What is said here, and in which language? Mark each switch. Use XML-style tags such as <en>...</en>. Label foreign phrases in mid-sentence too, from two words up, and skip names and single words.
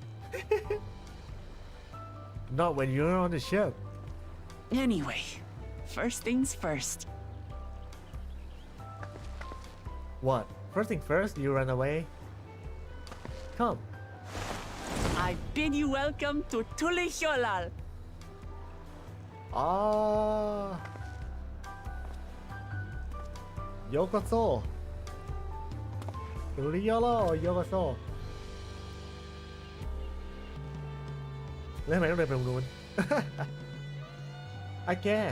<en>Not when you're on the ship. Anyway, first things first. What? First thing first, you run away? Come. I bid you welcome to Tulihyolal. Ah. Yokoso. Tulihyolal Yokoso.</en> <th>แล้วทำไมต้องเดินไปตรงนู้น ไอ้แก</th>